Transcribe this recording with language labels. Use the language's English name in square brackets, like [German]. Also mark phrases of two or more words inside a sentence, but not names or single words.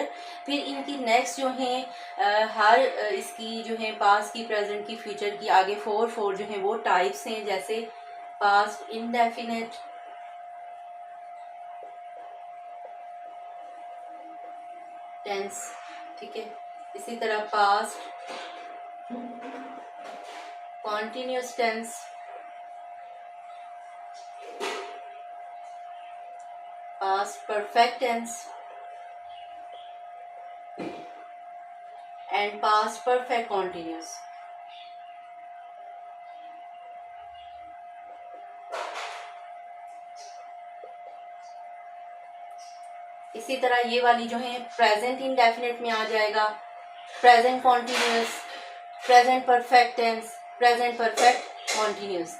[Hindi] फिर इनकी नेक्स्ट जो हैं हर इसकी जो है पास्ट की, प्रेजेंट की, फ्यूचर की आगे 4 जो हैं वो टाइप्स हैं, जैसे [English] past indefinite, [Hindi] टेंस, ठीक है, इसी तरह [English] past continuous tense, past perfect tense and past perfect continuous। [Hindi] इसी तरह ये वाली जो है [English] present indefinite [Hindi] में आ जाएगा, [English] present continuous, present perfect tense, present perfect continuous.